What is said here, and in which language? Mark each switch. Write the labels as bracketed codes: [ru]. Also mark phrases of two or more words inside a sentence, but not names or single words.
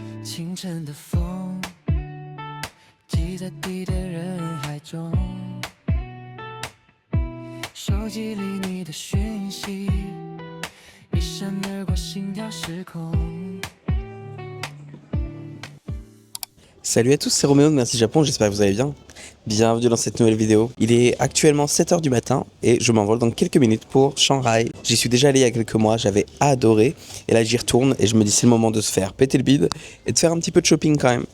[zh] 清晨的风，挤在地铁人海中，手机里你的讯息一闪而过，心跳失控。 [fr] Salut à tous, c'est Roméo de Merci Japon, j'espère que vous allez bien. Bienvenue dans cette nouvelle vidéo. Il est actuellement 7h du matin et je m'envole dans quelques minutes pour Shanghai. J'y suis déjà allé il y a quelques mois, j'avais adoré. Et là j'y retourne et je me dis c'est le moment de se faire péter le bide et de faire un petit peu de shopping quand même.